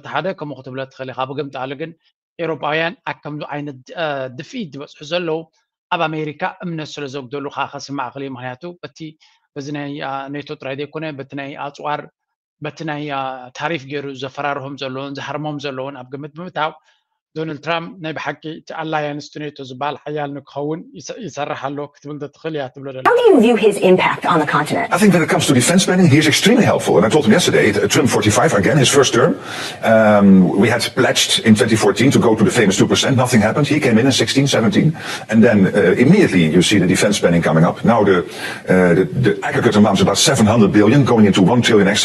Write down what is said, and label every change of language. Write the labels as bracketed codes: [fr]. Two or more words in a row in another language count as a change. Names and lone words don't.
[ti] ሓደ ከምኡ ክትብሎ ትኽእል ኢኻ ብግምጣሉ ግን ኤውሮጳውያን ከምዚ ዓይነት ድፍኢት ዝበፅሑ ዘለዉ ኣብ ኣሜሪካ እምነት ስለ ዘግደሉ ከዓ ከስማዕ ክእል ምክንያቱ በቲ በዚ ናይ ኔቶ ጥራይ ዘይኮነ በቲ ናይ ኣፅዋር በቲ ናይ ታሪፍ ገይሩ ዘፈራርሆም ዘለውን ዝሃርሞም ዘለውን ኣብ ግምት ብምእታው ዶናልድ ትራምፕ ናይ ብሓቂ እቲ ኣላያንስ ኔቶ ዝበሃል ሓያል ንክኸውን ይሰርሕ ኣሎ ክትብል ትኽእል እያ ትብሎ ደላ [en] How do you view his impact on the continent? I think when it comes to defense spending, he is extremely helpful. And I told him yesterday, Trump 45, again, his first term. We had pledged in 2014 to go to the famous 2%. Nothing happened. He came in 16, 17. And then immediately you see the defense spending coming up. Now the aggregate amount is about 700 billion, going into 1 trillion extra.